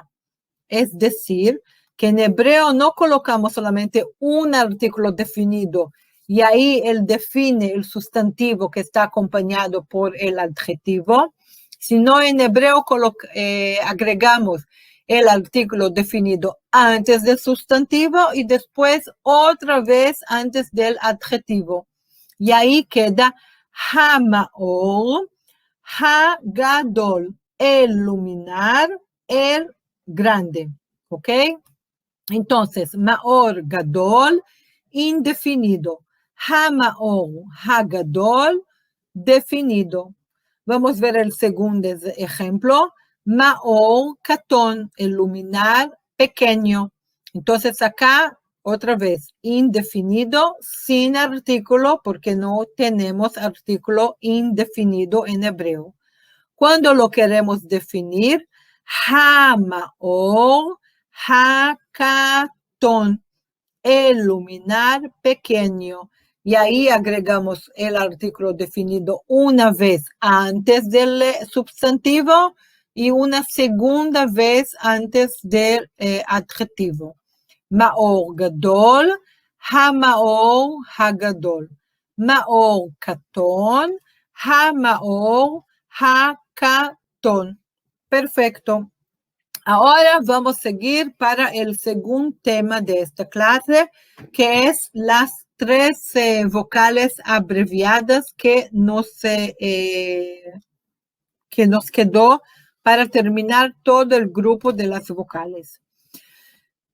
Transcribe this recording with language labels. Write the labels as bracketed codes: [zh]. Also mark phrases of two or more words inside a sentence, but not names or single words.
[es] Es decir, que en hebreo no colocamos solamente un artículo definido y ahí él define el sustantivo que está acompañado por el adjetivo, sino en hebreo agregamos el artículo definido antes del sustantivo y después otra vez antes del adjetivo. Y ahí queda [he] המאור, הגדול, [es] el luminar, el grande, ¿ok? Entonces, [he] מאור גדול, [es] indefinido. [he] Ha-Maor, Ha-Gadol, [es] definido. Vamos a ver el segundo ejemplo. [he] מאור קטן, [es] el luminar pequeño. Entonces, acá, otra vez, indefinido, sin artículo, porque no tenemos artículo indefinido en hebreo. Cuando lo queremos definir, [he] המאור, הקטן, [es] el luminar pequeño. Y ahí agregamos el artículo definido una vez antes del sustantivo y una segunda vez antes del adjetivo. [he] מאור גדול, המאור, הגדול. מאור קטן, המאור, הקטן. [es] Perfecto. Ahora vamos a seguir para el segundo tema de esta clase, que es las 3 vocales abreviadas que nos quedó para terminar todo el grupo de las vocales.